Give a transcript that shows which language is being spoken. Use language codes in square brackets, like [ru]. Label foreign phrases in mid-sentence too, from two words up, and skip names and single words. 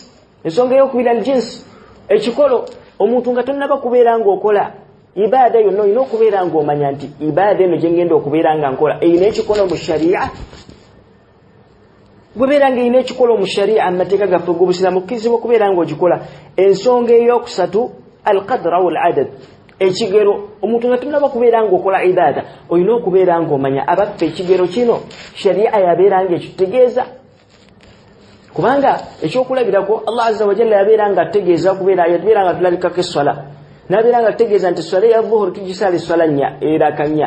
[lg] Ensonga ey'okubiri aljinsi, ekikolo. Omuntu nga tonnaba kubeera ng'okola ibaada yonna olina okubeera ng'omanya nti ibaada eno gye ngenda okubeera nga nkola eyina ekikolo mu shari'a. Bwebeera nga eyina ekikolo mu shari'a amateeka gaffe g'obusiraamu kkirizibwa okubeera ng'ogikola. Ensonga ey'okusatu [ar] القدر أو العدد [lg] ekigero. Omuntu nga tonnaba kubeera ng'okola ibaada olina okubeera ng'omanya abaffe ekigero kino shari'a yabeera ng'ekitegeeza, kubanga ekyokulabirako Allah [ar] عز وجل [lg] yabeera nga ategeeza yabeera nga tulabikako esswala n'abeera nga ategeeza nti esswala ya dhuhur tugisaala esswala nnya eraka nnya.